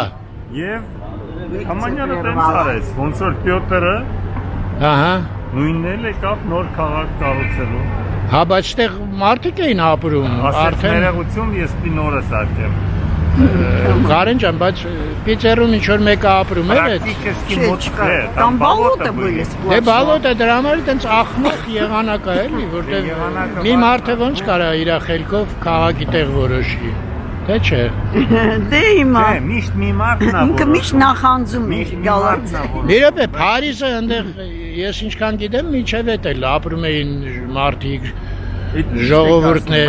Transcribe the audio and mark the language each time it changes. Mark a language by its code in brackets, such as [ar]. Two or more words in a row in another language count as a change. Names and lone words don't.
[hy] Եվ Դարմանյանը տենց արեց, ոնց որ Պյոտրը Ահա։ նույնն էլ եկավ նոր քաղաք կառուցելու։ Հա, բայց այդտեղ մարդիկ էին ապրում, արդեն ներողություն, ես նորը սարքեմ։ Կարեն ջան, բայց Պիտերում ինչ որ մեկը ապրում էր այդ։ Практически մոտ է, [ru] Там болото были [hy] Դե [ru] сплошные. [hy] բալոտը դրա համար տենց ախմախ եղանակ է էլի, որտեղ մի մարդը ոնց կարա իր խելքով քաղաքի տեղ որոշի։ Թե չէ։ Դե հիմա Չէ, միշտ մի մարդն է ինքը միշտ նախանձում է գալած։ Մի րոպե, Փարիզը այնտեղ ես ինչքան գիտեմ, միջև էդ էլ ապրում էին մարդիկ, ժողովուրդներ։